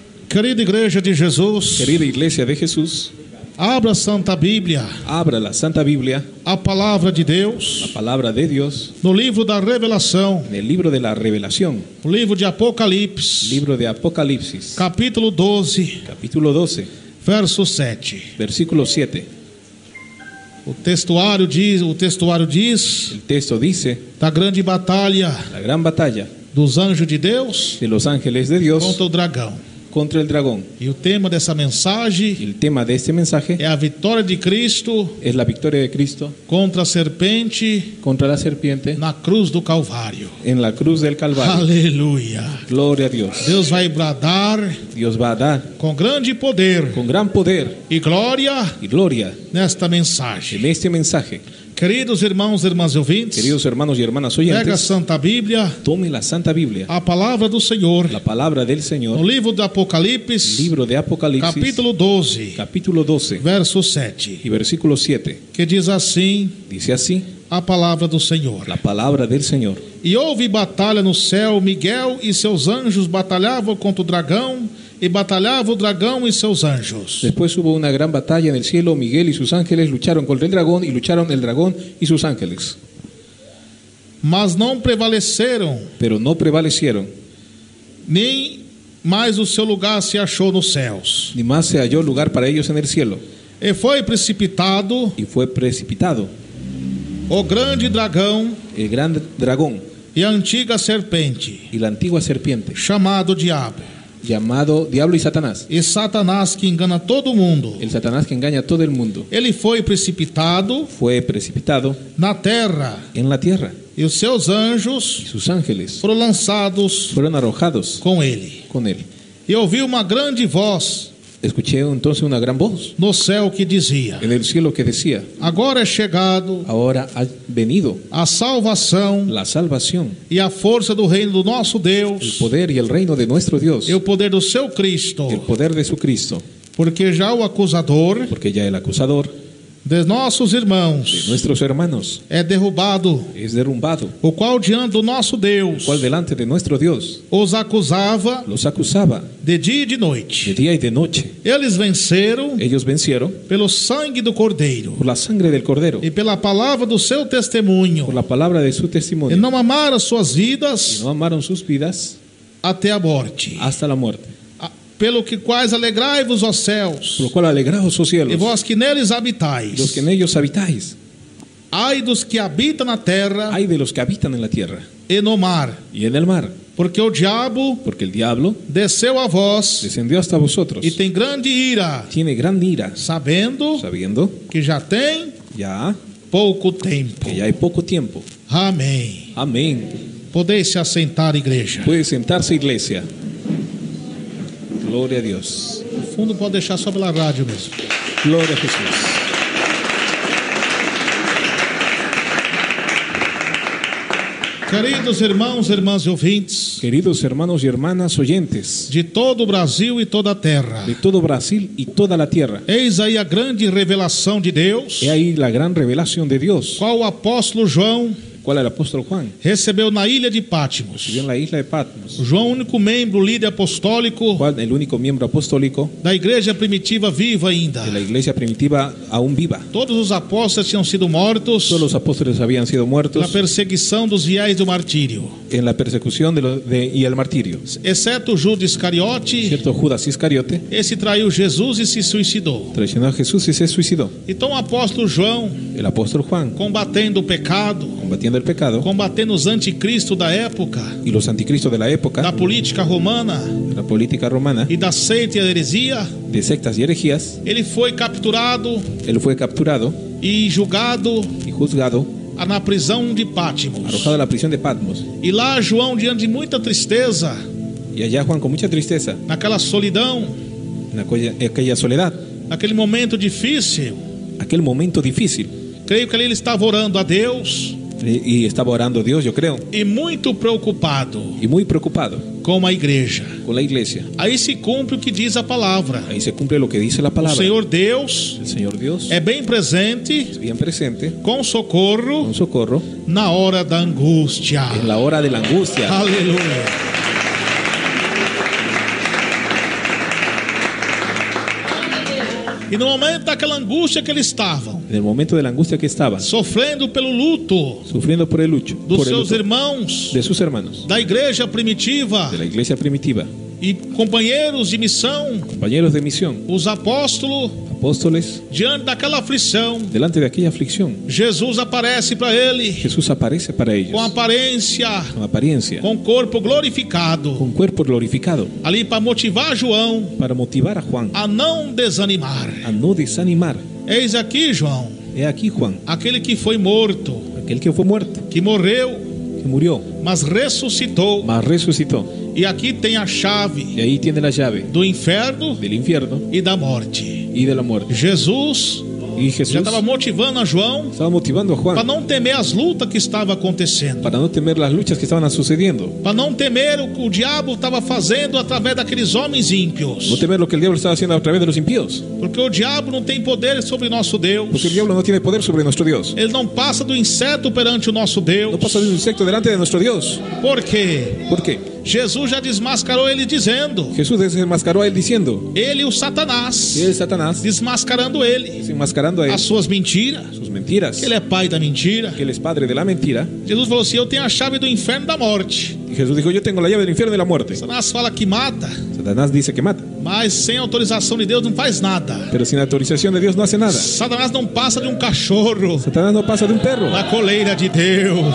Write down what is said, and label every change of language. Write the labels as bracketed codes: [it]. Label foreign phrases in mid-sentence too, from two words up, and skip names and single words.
[pt] Querida Igreja de Jesus, [es] Querida Iglesia de Jesús, [pt] abra a Santa Bíblia, [es] abra la Santa Biblia, [pt] a palavra de Deus, [es] la palabra de Dios, [pt] no livro da Revelação, [es] en el libro de la Revelación, [pt] o livro de Apocalipse, [es] libro de Apocalipsis, [pt] capítulo 12, [es] capítulo 12, [pt] verso 7. [es] versículo 7. [pt] O textuário diz, [es] El texto dice, [pt] da grande batalha [es] la gran batalla [pt] dos anjos de Deus [es] de los ángeles de Dios [pt] contra o dragão. [es] contra el dragón. [pt] E o tema dessa mensagem [es] El tema de este mensaje [pt] é a vitória de Cristo [es] es la victoria de Cristo [pt] contra a serpente [es] contra la serpiente [pt] na cruz do Calvário. [es] en la cruz del Calvario. [pt] Aleluia. [es] Gloria a Dios. [pt] Deus vai bradar [es] Dios va a dar [pt] com grande poder [es] con gran poder [pt] e glória [es] y gloria [pt] nesta mensagem. [es] en este mensaje. [pt] Queridos irmãos e irmãs ouvintes, [es] Queridos hermanos y hermanas [pt] pega a [es] oyentes, [pt] Santa Bíblia, [es] tome la Santa Biblia, [pt] a palavra do Senhor, [es] la palabra del [pt] no [es] Señor, [pt] livro do Apocalipse, [es] libro de Apocalipsis, [pt] capítulo 12, [es] capítulo 12 [pt] verso 7, [es] y versículo 7. [pt] que diz assim [es] Dice así [pt] a palavra do Senhor. [es] la palabra del Señor. [pt] E houve batalha no céu, Miguel e seus anjos batalhavam contra o dragão, e batalhava o dragão e seus anjos. [es] Después hubo una gran batalla en el cielo. Miguel y sus ángeles lucharon contra el dragón y lucharon el dragón y sus ángeles. [pt] Mas não prevaleceram, [es] Pero no prevalecieron, [pt] nem mais o seu lugar se achou nos céus. [es] ni más se halló lugar para ellos en el cielo. [pt] E foi precipitado [es] Y fue precipitado [pt] o grande dragão [es] el gran dragón [pt] e a antiga serpente, [es] y la antigua serpiente, [pt] chamado Diabo, [es] llamado Diablo y Satanás. [pt] e Satanás que engana todo mundo. [es] El Satanás que engaña a todo el mundo. [pt] Ele foi precipitado [es] Fue precipitado [pt] na terra, [es] en la tierra [pt] e os seus [es] y [pt] anjos [es] sus ángeles [pt] foram lançados [es] fueron arrojados [pt] com ele. [es] con él. [pt] E ouvi uma grande voz [es] Escuché entonces una gran voz [pt] no céu que dizia: [es] en el cielo que decía: [pt] agora é chegado [es] ahora ha venido [pt] a salvação [es] la salvación, [pt] e a força do reino do nosso [es] el [pt] Deus [es] poder y el reino de nuestro Dios, [pt] e o poder do seu Cristo, [es] el poder de su Cristo, [pt] porque já o acusador [es] porque ya el acusador [pt] de nossos [es] de [pt] irmãos [es] nuestros hermanos [pt] é derrubado, [es] es derrumbado, [pt] o qual diante do nosso Deus [es] cual delante de nuestro Dios [pt] os acusava [es] los acusaba [pt] de dia e de [es] de [pt] noite. [es] día y de noche. [pt] Eles venceram [es] Ellos vencieron [pt] pelo sangue do Cordeiro [es] por la sangre del Cordero, [pt] e pela palavra do seu testemunho, [es] por la palabra de su [pt] e [es] testimonio, [pt] não amaram suas [es] y [pt] vidas [es] no amaron sus vidas [pt] até a morte. [es] hasta la muerte. [pt] Pelo que quais alegrai-vos, ó céus, [es] Por lo cual alegraos, oh [pt] e [es] cielos, [pt] vós que neles [es] los [pt] habitais. [es] que en ellos habitáis. [pt] Ai dos que habitam na terra [es] Hay de los que habitan en la tierra [pt] e no mar, [es] y en el mar, [pt] porque o diabo [es] porque el diablo [pt] desceu a vós [es] descendió hasta vosotros, [pt] e tem grande ira, [es] tiene gran ira, [pt] sabendo [es] sabiendo [pt] que já tem [es] ya [pt] pouco tempo. [es] que ya hay poco tiempo. [pt] Amém. [es] Amén. [pt] Podeis se assentar, igreja. [es] Puede sentarse, iglesia. Gloria a Dios. [pt] O fundo pode deixar só pela rádio mesmo. [es] Gloria a Jesús. [pt] Queridos irmãos e irmãs e ouvintes [es] Queridos hermanos y hermanas oyentes [pt] de todo o Brasil e toda a terra, [es] de todo Brasil y toda la tierra, [pt] eis aí a grande revelação de Deus, [es] he ahí la gran revelación de Dios, [pt] qual o apóstolo João [es] cual el apóstol Juan [pt] recebeu na ilha de Patmos. [es] vivió en la isla de Patmos, [pt] João, único membro, [es] líder apostólico cual el único miembro apostólico [pt] da igreja primitiva viva ainda. [es] de la iglesia primitiva aún viva. [pt] Todos os apóstolos tinham sido mortos [es] Todos los apóstoles habían sido [pt] pela [es] muertos [pt] perseguição dos fiéis do martírio, [es] en la persecución y el martirio, [pt] exceto Judas Iscariote. [es] cierto Judas Iscariote [pt] Esse traiu Jesus e se suicidou. [es] traicionó a Jesús y se suicidó. [pt] Então o apóstolo João, [es] El apóstol Juan, [pt] combatendo o pecado, [es] combatiendo el pecado [pt] combatendo os anticristos da época, [es] y los anticristos de la [pt] da [es] época, [pt] política romana [es] de la política romana, [pt] e da seita e da heresia, [es] de sectas y herejías, [pt] ele foi capturado [es] él fue capturado [pt] e julgado [es] y juzgado, [pt] na prisão de Patmos. [es] arrojado a la prisión de Patmos. [pt] E lá João, diante de muita tristeza, [es] Y allá Juan, con mucha tristeza, [pt] naquela solidão, [es] en aquella soledad, [pt] naquele momento difícil, [es] aquel momento difícil, [pt] creio que ali ele estava orando a Deus [es] y estaba orando a Dios, yo creo, [pt] e muito preocupado [es] y muy preocupado [pt] com a igreja. [es] con la iglesia. [pt] Aí se cumpre o que diz a palavra. [es] Ahí se cumple lo que dice la [pt] O [es] palabra. [pt] Senhor Deus [es] El Señor Dios [pt] é bem presente, [es] es bien presente, [pt] com socorro [es] con socorro, [pt] na hora da angústia. [es] en la hora de la angustia. [pt] Aleluia. E no momento daquela angústia que eles estavam, [es] En el momento de la angustia que estaban, [pt] sofrendo pelo luto [es] sufriendo por el lucho, [pt] dos [es] por el [pt] seus [es] luto [pt] irmãos [es] de sus hermanos, [pt] da igreja primitiva [es] de la iglesia primitiva, [pt] e companheiros de missão, [es] compañeros de misión, [pt] os apóstolos, [es] apóstoles, [pt] diante daquela aflição, [es] delante de aquella aflicción, [pt] Jesus aparece para ele [es] Jesús aparece para ellos [pt] com aparência, [es] con apariencia, [pt] com corpo glorificado, [es] con cuerpo glorificado, [pt] ali para motivar João [es] para motivar a Juan [pt] a não desanimar. [es] a no desanimar. [pt] Eis aqui, João, [es] He aquí Juan, [pt] aquele que foi morto, [es] aquel que fue muerto, [pt] que morreu, [es] que murió, [pt] mas ressuscitou. [es] mas resucitó. [pt] E aqui tem a chave [es] Y ahí tiene la llave [pt] do inferno [es] del infierno [pt] e da morte. [es] y de la muerte. [pt] Jesus [es] Y Jesús [pt] já estava motivando a João [es] estaba motivando a [pt] para [es] Juan [pt] não temer as lutas que estavam acontecendo, [es] para no temer las luchas que estaban sucediendo, [pt] para não temer o que o diabo estava fazendo através daqueles homens [es] no [pt] ímpios, [es] temer lo que el diablo estaba haciendo a través de los impíos, [pt] porque o diabo não tem poder sobre nosso Deus. [es] porque el diablo no tiene poder sobre nuestro Dios. [pt] Ele não passa do inseto perante o nosso Deus. [es] No pasa de un insecto delante de nuestro Dios. [pt] Por quê? [es] ¿Por qué? [pt] Jesus já desmascarou ele dizendo, [es] Jesús desenmascaró a él diciendo, [pt] ele o Satanás, [es] que es Satanás, [pt] desmascarando ele, [es] desenmascarando a él [pt] as suas mentiras, [es] sus mentiras, [pt] que ele é pai da mentira. [es] que él es padre de la mentira. [pt] Jesus falou assim: eu tenho a chave do inferno e da morte. [es] Y Jesús dijo, yo tengo la llave del infierno y de la muerte. [pt] Satanás fala que mata, [es] Satanás dice que mata, [pt] mas sem autorização de Deus não faz nada. [es] pero sin autorización de Dios no hace nada. [pt] Satanás não passa de um cachorro [es] Satanás no pasa de un perro [pt] na coleira de Deus.